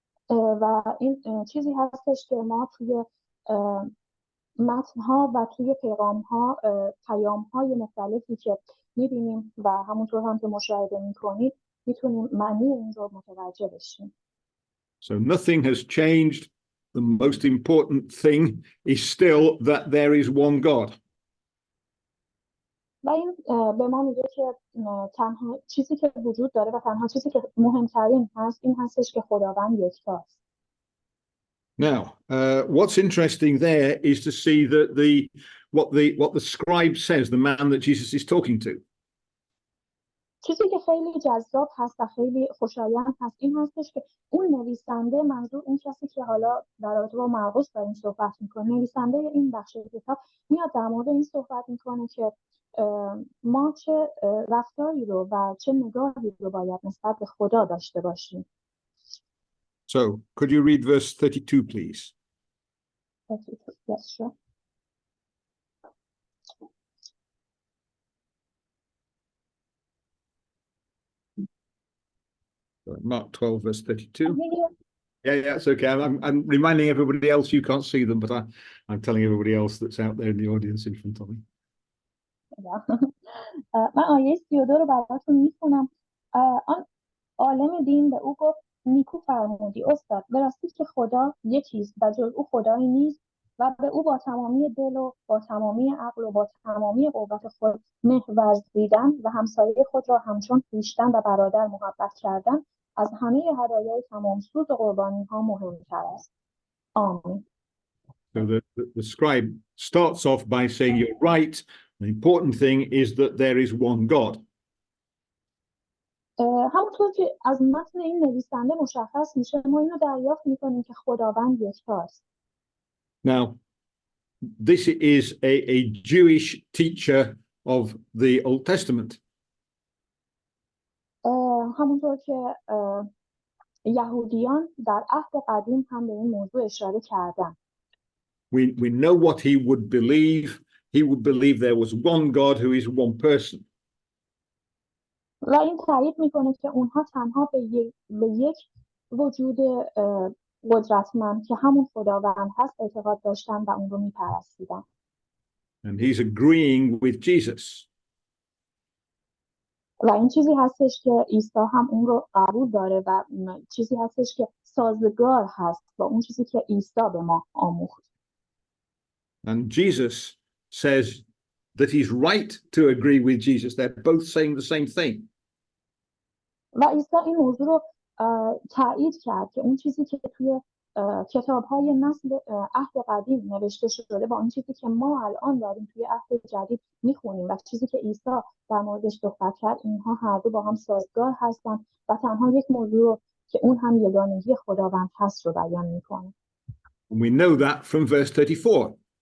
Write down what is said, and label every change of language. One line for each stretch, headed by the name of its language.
Persian: و این چیزی هستش که ما توی متن‌ها و توی پیام‌های مختلفی که می‌بینیم و همونطور هم که مشاهده می‌کنید میتونیم معنی این رو متوجه بشیم.
English: So nothing has changed. The most important thing is still that there is one God.
Persian: و این به ما میگه که تنها چیزی که وجود داره و تنها چیزی که مهمترین هست این هستش که خداوند یکتاست.
English: Now, what's interesting there is to see that what the scribe says, the man that Jesus is talking to.
Persian: چیزی که خیلی جذاب هست و خیلی خوشایند هست این هستش که اون نویسنده، منظور اون کسی که حالا در رابطه با مرقس داریم صحبت میکنه، نویسنده این بخش کتاب میاد در مورد این صحبت میکنه که ما چه رفتاری رو و چه نگاهی رو باید نسبت به خدا داشته باشیم.
English: So, could you read verse 32, please? 32, yes, sure. Mark 12, verse 32. Yeah, it's okay. I'm reminding everybody else you can't see them, but I'm telling everybody else that's out there in the audience in front of me.
Persian: من آیه 32 رو براتون میخونم. آن عالم دین به او گفت نیکو فرمودی استاد، به راستی که خدا یکیست و جز او خدایی نیست و به او با تمامی دل و با تمامی عقل و با تمامی قوت خود مهر ورزیدن و همسایه خود را همچون خویشتن و برادر محبت کردن از همه هدایای تمام سوز و قربانی ها مهمتر است. آمین.
English: So the scribe starts off by saying you're right. The important thing is that there is one God.
Persian: همونطور که از متن این نویسنده مشخص میشه ما اینو دریافت میکنیم که خداوند یکتاست.
English: Now, this is a Jewish teacher of the Old Testament.
Persian: همونطور که یهودیان در عهد قدیم هم به این موضوع اشاره کردن.
English: We know what he would believe. He would believe there was one God who is one person.
Persian: و این تایید میکنه که اونها تنها به یک وجود قدرتمند که همون خداوند هست اعتقاد داشتن و اون رو میپرستیدن.
English: And he's agreeing with Jesus.
Persian: و این چیزی هستش که عیسی هم اون رو قبول داره و چیزی هستش که سازگار هست با اون چیزی که عیسی به ما آموخت.
English: And Jesus says that he's right to agree with Jesus. They're both saying the same thing.
Persian: و عیسی این موضوع رو تایید کرد که اون چیزی که توی کتاب‌های نسل عهد قدیم نوشته شده با اون چیزی که ما الان داریم توی عهد جدید میخونیم و چیزی که عیسی در موردش صحبت کرد، اینها هر دو با هم سازگار هستن و تنها یک موضوع رو که اون هم یگانگی خداوند هست رو بیان میکنه.
English: And we know that from verse 34.